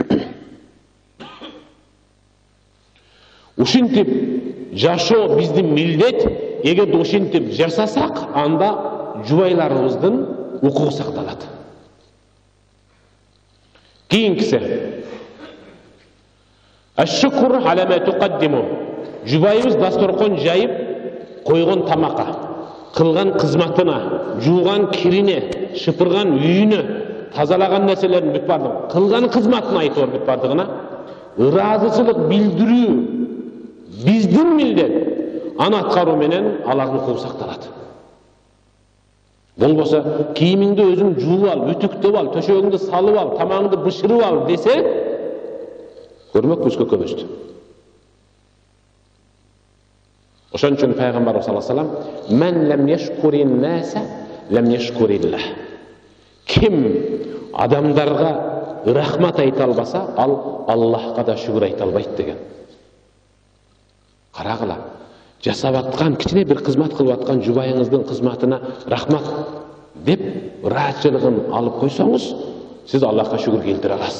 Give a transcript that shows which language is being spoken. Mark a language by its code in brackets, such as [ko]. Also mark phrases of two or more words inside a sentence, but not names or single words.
[ky] Ушинтип жашоо биздин милдет, эгерде ушинтип жашасак, анда жубайларыбыздын укугу сакталат. [ar] Кийинкиси الشكر على ما تقدم. [ky] Жубайыбыз дасторкон жайып койгон тамакка, кылган кызматына, жууган кирине, шыпырган үйүнө, тазалаган нерселерин бүт бардыгы, кылган кызматына айтор бүт бардыгына ыраазычылык билдирүү биздин милдет. Аны аткаруу менен алардын укугу сакталат. Болбосо кийимиңди өзүң жууп ал, үтүктөп ал, төшөгүңдү салып ал, тамагыңды бышырып ал десе, көрмөкпүз көкөбүздү. Ошон үчүн пайгамбар [ar] صلى الله عليه وسلم: "من لم يشكر الناس لم يشكر الله." [ky] Ким адамдарга рахмат айта албаса, ал Аллахка да шүгүр айта албайт деген. Карагыла, жасап аткан кичине бир кызмат кылып аткан жубайыңыздын кызматына рахмат деп ыраазычылыгын алып койсоңуз, сиз Аллахка шүгүр келтире аласыз.